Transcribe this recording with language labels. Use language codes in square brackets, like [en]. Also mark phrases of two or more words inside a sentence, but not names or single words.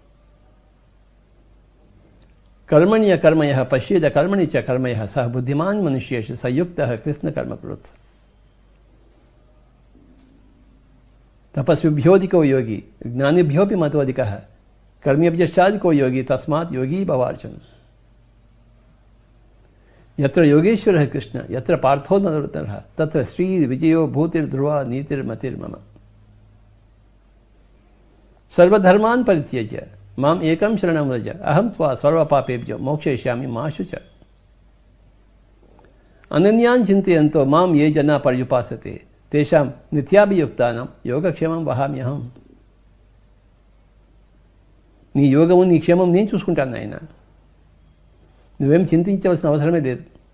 [sa] కర్మణ్య కర్మయ పశ్యేద కర్మణి చ కర్మయ సహ బుద్ధిమాన్ మనుష్యేషు సంయుక్త కృష్ణ కర్మకృత్. తపస్విభ్యోధికో యోగి జ్ఞానిభ్యోపి మతోధికః కర్మ్యభ్యశ్చాధికో యోగి తస్మాత్ యోగీ భవార్జున. యత్ర యోగేశ్వరః కృష్ణ యత్ర పార్థో నరోత్తమః తత్ర శ్రీ విజయో భూతిర్ధ్రువ నీతిర్మతిర్మమ. సర్వధర్మాన్ పరిత్యజ్య మాం ఏకం శరణం వ్రజ అహం త్వా సర్వపాపేభ్యో మోక్షయిష్యామి మా శుచ. అనన్యాన్ చింతయంతో మాం ఏ జనా పర్యుపాసతే తేషాం నిత్యాభియుక్తానాం యోగక్షేమం వహామ్యహం. [te] నీ యోగము నీ క్షేమం నేను చూసుకుంటాను నాయన, నువ్వేం చింతించవలసిన అవసరమే లేదు.